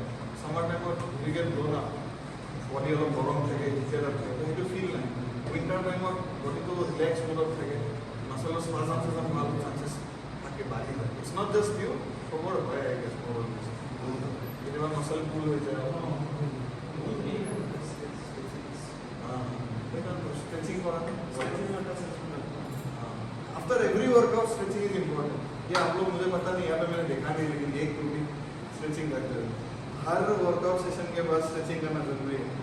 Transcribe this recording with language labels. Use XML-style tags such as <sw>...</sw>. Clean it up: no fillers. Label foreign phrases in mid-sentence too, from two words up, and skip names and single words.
<as>ছামাৰ টাইমত</as> <en>we get blown up,</en> <as>বডি অলপ গৰম থাকে,</as> <en>heated up</en> <as>থাকে, সেইটো ফিল নাই। উইণ্টাৰ টাইমত বডিটো ৰিলেক্স মোডত থাকে, মাছলৰ স্পাজম চাজম ভাল চান্সেছ থাকে বাঢ়ি যায়।</as> <en>it's not just you,</en> <as>খবৰ হয়</as> <en>I guess</en> <as>মোৰ কেতিয়াবা মাছল পুল হৈ যায়।</as> <en>स्ट्रेचिंग करा, after every workout stretching is important.</en> <hi>ये आप लोग मुझे पता नहीं, यहाँ पे मैंने देखा नहीं, लेकिन एक रूटीन स्ट्रेचिंग करते हैं। हर वर्कआउट सेशन के बाद स्ट्रेचिंग करना जरूरी है।</hi>